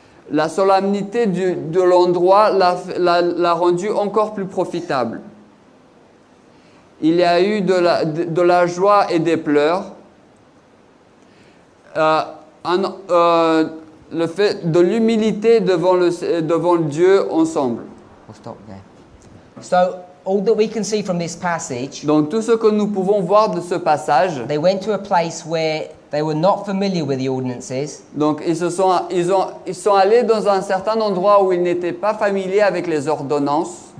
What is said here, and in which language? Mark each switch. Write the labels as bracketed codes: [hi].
[fr] La solennité de l'endroit l'a rendu encore plus profitable. Il y a eu de la joie et des pleurs. Le fait de l'humilité devant Dieu ensemble. [en] We'll stop there. So, all that we can see from this passage, [fr] Donc tout ce que nous pouvons voir de ce passage, [en] they went to a place where They were not familiar with the ordinances. [fr] Donc ils sont allés dans un certain endroit où ils n'étaient pas familiers avec les ordonnances.